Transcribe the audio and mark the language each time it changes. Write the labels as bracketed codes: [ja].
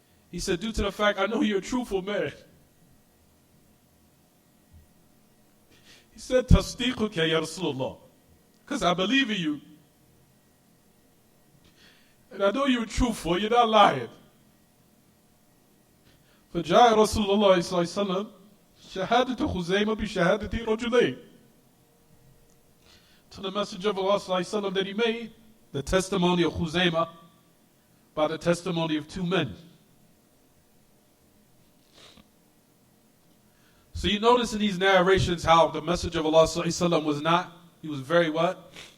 [en] He said, due to the fact I know you're a truthful man. He said, [ar] Tasdiquka ya Rasulullah. [en] Because I believe in you. And I know you're truthful, you're not lying. [ar] فجاء رسول الله صلى الله عليه وسلم شهادة خزيمة بشهادة رجلين. [en] To the Messenger of Allah صلى الله عليه وسلم that he made the testimony of Khuzaymah by the testimony of two men. So you notice in these narrations how the Messenger of Allah صلى الله عليه وسلم was not, he was very what?